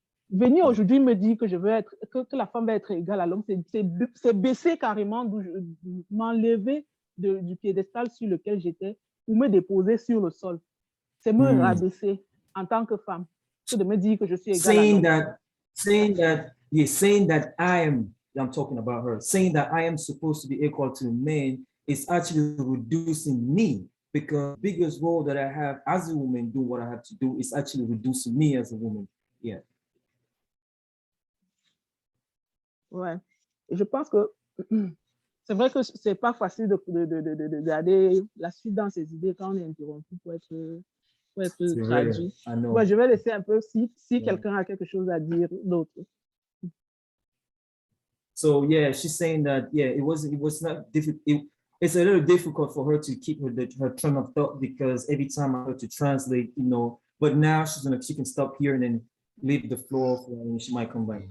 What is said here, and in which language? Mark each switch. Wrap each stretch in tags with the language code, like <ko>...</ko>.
<fr>Venir aujourd'hui me dire que je veux être, que la femme va être égale à l'homme, c'est baisser carrément, m'enlever du piédestal sur lequel j'étais pour me déposer sur le sol. C'est me rabaisser en tant que femme, que de me dire que je suis égale à l'homme.</fr> <en>Saying that I'm talking about her, saying that I am supposed to be equal to men is actually reducing me, because the biggest role that I have as a woman, doing what I have to do, is actually reducing me as a woman. Yeah.</en> <fr>Ouais. Et je pense que c'est vrai que c'est pas facile de garder la suite dans ses idées quand on est interrompu pour être traduit. Ouais, je vais laisser un peu si quelqu'un a quelque chose à dire d'autre.</fr> <en>So yeah, she's saying that it was not difficult. It's a little difficult for her to keep her train of thought, because every time I have to translate, but now she can stop here and then leave the floor and she might come back.</en>